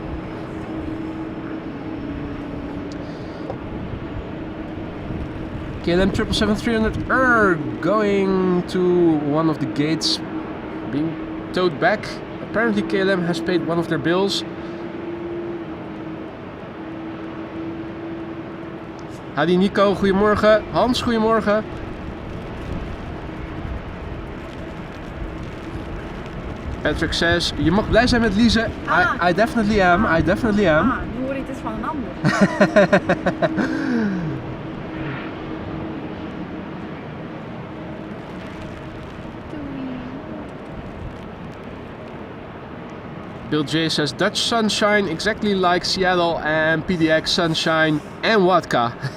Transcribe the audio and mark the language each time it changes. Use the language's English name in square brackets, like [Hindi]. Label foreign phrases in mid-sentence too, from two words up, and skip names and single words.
[English] KLM 777-300 going to one of the gates, being towed back. Apparently KLM has paid one of their bills. [Dutch] Hadi Nico, goedemorgen. Hans, goedemorgen. Patrick says, je mag blij zijn met Lise. [English] I definitely am, I definitely am. [Dutch] Ah, nu hoor ik het van een ander. [English] Bill J says, Dutch sunshine exactly like Seattle and PDX sunshine and vodka.